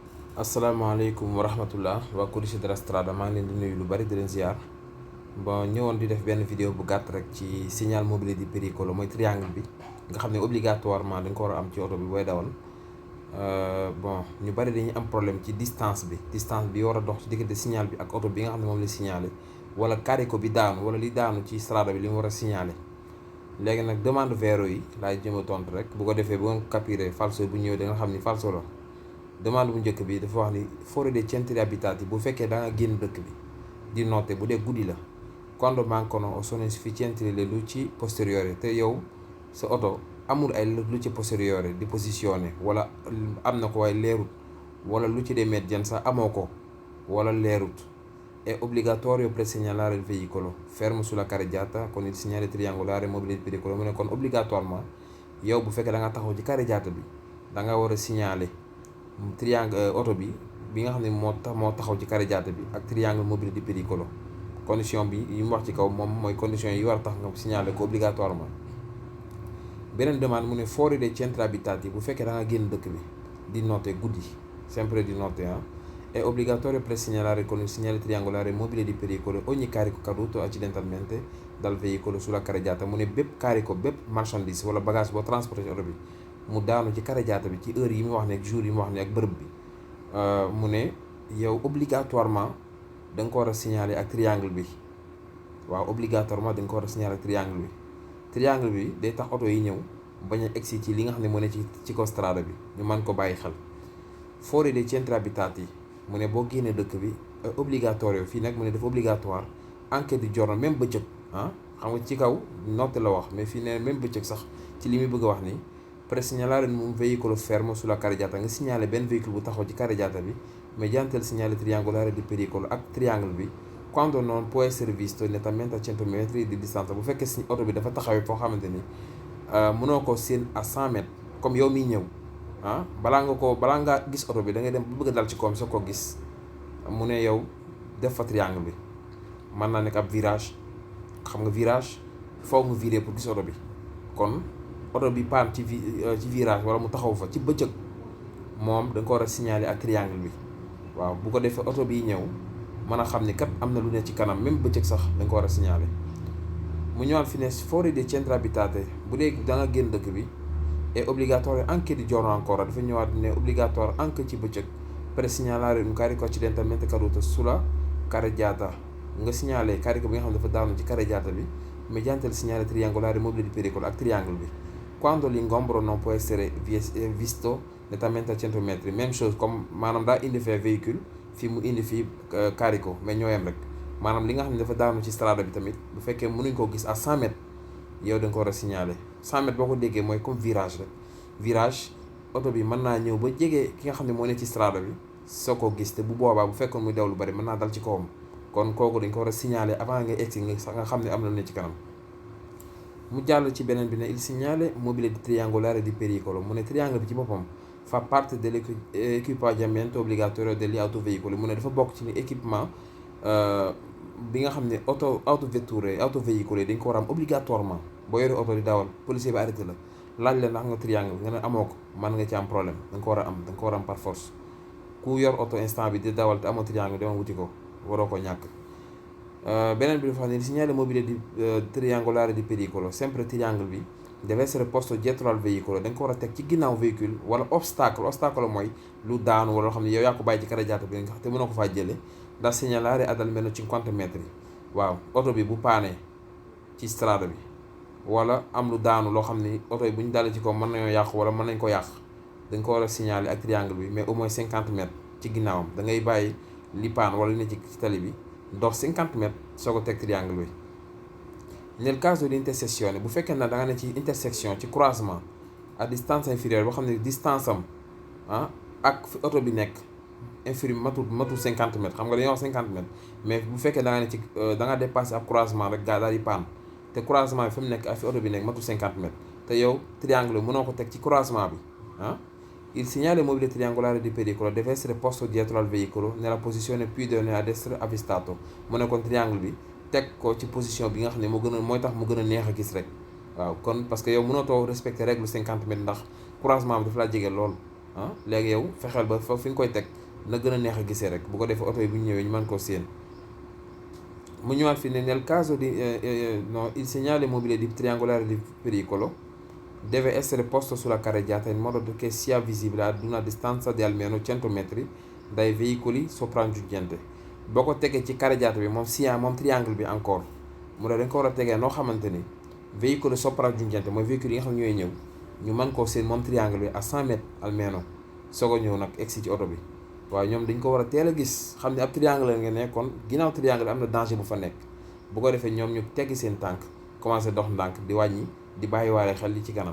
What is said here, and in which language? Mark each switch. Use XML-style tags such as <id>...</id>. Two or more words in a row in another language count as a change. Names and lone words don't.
<ar>السلام عليكم ورحمة الله</ar> <wo>waa Codice della Strada maa ngi leen di nuyu lu bari di leen ziar bon ñëwoon di def benn vidéo bu gàtt rek ci signal</wo> <it>mobile di pericolo</it> <wo>mooy triangle bi nga xam ne obligatoirement dañ ko war a am ci oto bi booy dawal bon ñu bari dañuy am problème ci distance bi war a dox ci diggante signal bi ak oto bi nga xam ne moom la signalé wala carico bi daanu wala li daanu ci strada bi li mu war a signalé léegi nag demande vero yi laay jëm a tontu rek bu ko defee bu ngeen capiré falso bu ñëwee da nga xam ni falso la. demande bu njëkk bi dafa wax ni</wo> <it>fuori dei centri abitati</it> <wo>bu fekkee da nga génn dëkk bi</wo> <it>di notte</it> <wo>bu dee guddi la</wo> <it>quando mancano o sono insufficienti le luci posteriori</it> <wo>te yow sa oto amul ay</wo> <it>luci posteriori di posizione</it> <wo>wala am na ko waaye leerut wala</wo> <it>luci di emergenza</it> <wo>amoo ko wala leerut</wo> <it>è obbligatorio presegnalare il veicolo fermo sulla carreggiata con il segnale triangolare mobile di pericolo</it> <wo>mu ne kon obligatoirement yow bu fekkee da nga taxaw ci carreggiata bi da nga war a signaler triangle oto bi nga xam ne moo taxaw ci carreggiata bi ak triangle</wo> <it>mobile di pericolo</it> <wo>condition bi yi mu wax ci kaw moom mooy condition yi war a tax nga signaler ko obligatoirement. beneen demande mu ne</wo> <it>fuori dei centri abitati</it> <wo>bu fekkee da nga génn dëkk bi</wo> <it>di notte</it> <wo>guddi</wo> <it>sempre di notte è obbligatorio presegnalare con il segnale triangolare mobile di pericolo ogni carico caduto accidentalmente dal veicolo sulla carreggiata</it> <wo>mu ne bépp carico bépp marchandise wala bagage boo transporté ci oto bi mu daanu ci carreggiata bi ci heure yi mu wax ne ak jour yi mu wax ne ak bërëb bi mu ne yow obligatoirement da nga ko war a signaler ak triangle bi waaw obligatoirement da nga ko war a signaler ak triangle bi day tax oto yi ñëw bañ a egsi ci li nga xam ne moo ne ci kaw strada bi ñu mën ko bàyyi xel.</wo> <it>fuori dei centri abitati</it> <wo>mu ne boo génnee dëkk bi obligatorio fii nag mu ne dafa obligatoire</wo> <it>anche di giorno</it> <wo>même bëccëg xam nga ci kaw notte la wax mais fii ne même bëccëg sax ci li muy bëgg a wax ni</wo> <it>presegnalare un veicolo fermo sulla carreggiata</it> <wo>nga signalé benn véhicule bu taxaw ci carreggiata bi</wo> <it>mediante il segnale triangolare di pericolo</it> <wo>ak triangle bi</wo> <it>quando non può essere visto nettamente a 100 metri di distanza</it> <wo>bu fekkee si oto bi dafa taxawee foo xamante ni mënoo ko seen</wo> <fr>à 100 mètres</fr> <wo>comme yow miy ñëw balaa nga gis oto bi da ngay dem bu bëgg a dal ci koom soo ko gis mu ne yow def fa triangle bi mën naa nekk ab virage xam nga virage foog nga viré pour gis oto bi kon oto bi paan ci virage wala mu taxaw fa ci bëccëg moom da nga ko war a signaler ak triangle bi waaw bu ko defee oto bi ñëw mën a xam ni kat am na lu ne ci kanam même bëccëg sax da nga ko war a signaler. mu ñëwaat fi ne</wo> <it>fuori dei centri abitati</it> <wo>bu dee da nga génn dëkk bi</wo> <it>è obbligatorio anche di giorno ancora</it> <wo>dafa ñëwaat ne obligatoire anche ci bëccëg</wo> <it>per segnalare un carico accidentalmente caduto sulla carreggiata</it> <wo>nga signaler carico bi nga xam ne dafa daanu ci carreggiata bi</wo> <it>mediante il segnale triangolare mobile di pericolo</it> <wo>ak triangle bi</wo> <it>quando l'ingombro non può essere visto nettamente a 100 metri</it> <fr>même chose comme</fr> <wo>maanaam daa indi fee véhicule fii mu indi fii carico mais ñooyam rek maanaam li nga xam ne dafa daanu ci strada bi tamit bu fekkee mënuñ koo gis</wo> <fr>à 100 mètres</fr> <wo>yow da nga ko war a signaler 100 mètres boo ko déggee mooy comme virage rek virage oto bi mën naa ñëw ba jege ki nga xam ne moo ne ci strada bi soo ko gis te bu boobaa bu fekkoon muy daw lu bari mën naa dal ci kawam kon kooku dañ ko war a signaler avant nga egsi nga xam ne am na lu ne ci kanam. mu jàll ci beneen bi ne</wo> <it>il segnale mobile di triangolare di pericolo</it> <wo>mu ne triangle bi ci boppam</wo> <it>fa parte dell'equipaggiamento obbligatorio degli autoveicoli</it> <wo>mu ne dafa bokk ci équipement bi nga xam ne autoveicoli dañ ko war a am obligatoirement boo yore oto di dawal policier bi arrêté la laaj la ndax nga triangle nga ne amoo ko mën nga ci am problème da nga ko war a am da nga ko war a am</wo> <fr>par force</fr> <wo>ku yor oto instant bi di dawal te amoo triangle dama wuti ko waroo ko ñàkk. beneen bi dafa xam ne</wo> <it>il segnale mobile di triangolare di pericolo</it> <wo>sempre triangle bi</wo> <it>deve essere posto dietro al veicolo</it> <wo>da nga ko war a teg ci ginnaaw véhicule wala ostacolo mooy lu daanu wala loo xam ne yow yaa ko bàyyi ci carreggiata bi nga xam te mënoo ko faa jëlee</wo> <it>da segnalare ad almeno 50 metri</it> <wo>waaw oto bi bu paanee ci strada bi wala am lu daanu loo xam ni oto yi bu ñu dalee ci kaw mën nañoo yàqu wala mën nañ ko yàq dañ ko war a signaler ak triangle bi mais</wo> <fr>au moins 50 mètres</fr> <wo>ci ginnaawam da ngay bàyyi li paan wala li ne ci tali bi dox 50 mètres soo ko teg triangle bi.</wo> <it>nel caso di intersezione</it> <wo>bu fekkee na da nga ne ci intersection ci croisement</wo> <fr>à distance inférieure</fr> <wo>boo xam ne distance am ak fi oto bi nekk inférieur matul 50 mètres xam nga dañoo wax 50 mètres mais bu fekkee da nga ne ci da nga dépassé ab croisement rek gaa daal di paan te croisement bi fi mu nekk ak fi oto bi nekk matul 50 mètres te yow triangle bi mënoo ko teg ci croisement bi</wo> <it>il segnale mobile triangolare di pericolo deve essere posto dietro al veicolo nella posizione più idonea ad essere avvistato</it> <wo>mu ne kon triangle bi teg ko ci position bi nga xam ne mooy tax mu gën a neex a gis rek waaw kon</wo> <fr>parce que</fr> <wo>yow mënatoo respecter règle 50 mètres ndax croisement bi dafa laa jege lool léegi yow fexeel ba fa fi nga koy teg na gën a neex a gisee rek bu ko defee oto yi bu ñu ñëwee ñu mën koo séen.</wo> <it>Mu ñëwaat fi ne nel caso di no il segnale mobile di triangolare di pericolo deve essere posto sulla carreggiata in modo che sia visibile ad una distanza di almeno 100 metri dai veicoli sopraggiungenti.</it> <wo>Boo ko tegee ci carreggiata bi moom moom triangle bi encore mu ne dañ ko war a tegee noo xamante ni</wo> <it>veicoli sopraggiungenti</it> <wo>mooy véhicule yi nga xam ne ñooy ñëw ñu mën koo seen moom triangle bi</wo> <fr>à 100 mètres</fr> <wo>almeno soog a ñëw nag egsi ci oto bi. waaye ñoom dañ ko war a teel a gis xam ne ab triangle la nga nekkoon ginnaaw triangle am na danger bu fa nekk bu ko defee ñoom ñu teggi seen tànk commencé dox ndànk di wàññi di bàyyiwaale xel li ci kanam.</wo>